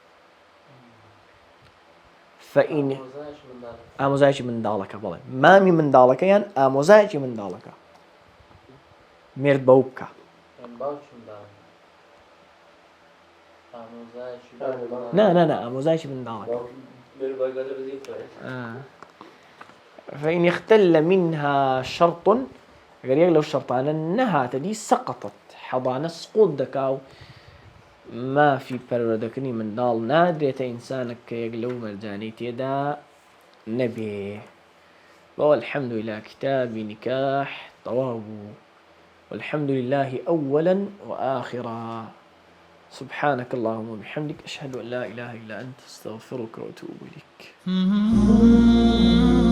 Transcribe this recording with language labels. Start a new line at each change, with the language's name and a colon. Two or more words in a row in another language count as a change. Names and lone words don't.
Central Kurdish: ئامۆزایەکی منداڵەکە بڵێ مامی منداڵەکە یان ئامۆزایەکی منداڵەکە مێرد بەو بکە. نا ئامۆزایەکی منداڵەکە
Arabic: فإن اختل منها شرط
Central Kurdish: ئەگەر یەک لەو شەرطانە نەهاتە دی
Arabic: سەقطت حەضانە
Central Kurdish: سقوط دەکا و مافی پەروەردەکردنی منداڵ نادرێتە ئینسانێک کە یەک لەو مەرجانەی تێدا نەبێ.
Arabic: بەوە الحمد لله كتابي نكاح طواب والحمد لله أولا وآخرا. سبحانك اللهم وبحمدك أشهد أن لا إله إلا أنت استغفرك وأتوب إليك.